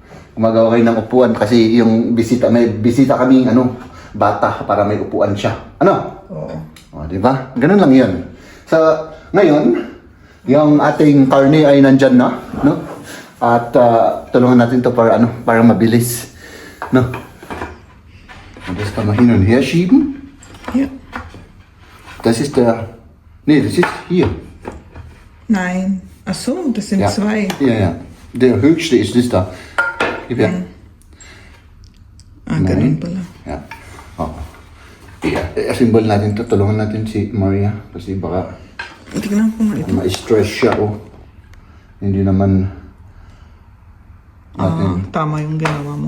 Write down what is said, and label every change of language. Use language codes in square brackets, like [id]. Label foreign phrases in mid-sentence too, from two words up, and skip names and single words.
[tl] Gumagawa kayo ng upuan kasi yung may bisita kaming bata para may upuan siya. Ano? Oo. O, di ba? Ganun lang 'yun. So, ngayon, yung ating karne ay nandyan na, no? At tulungan natin 'to para para mabilis, no? [de] Das kann man hin und her schieben. Ja. Das ist das ist hier. Nein. Ach so, das sind 2. Ja. Der höchste ist das da. Gib her. [tl] Ganun pala. Yeah. Oh. I-assemble natin ito. Tulungan natin si Maria. Kasi baka Tignan ko nga ito. ma-stress siya. Oh. Hindi naman natin. Tama yung ginawa mo.